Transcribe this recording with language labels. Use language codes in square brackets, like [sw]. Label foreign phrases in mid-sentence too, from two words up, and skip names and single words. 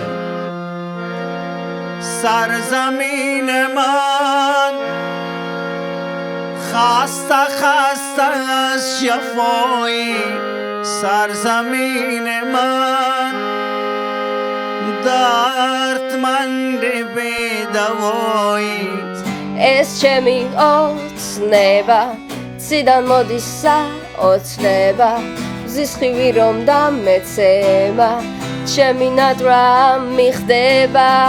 [fa] سرزمین من خسته خسته از شفایی سرزمین من دردمند بی دوایی [ka] ეს ჩემი ოცნება ციდან მოდისა ოცნება მზის ხივი რომ დამეცემა ჩემი ნატრა მიხდება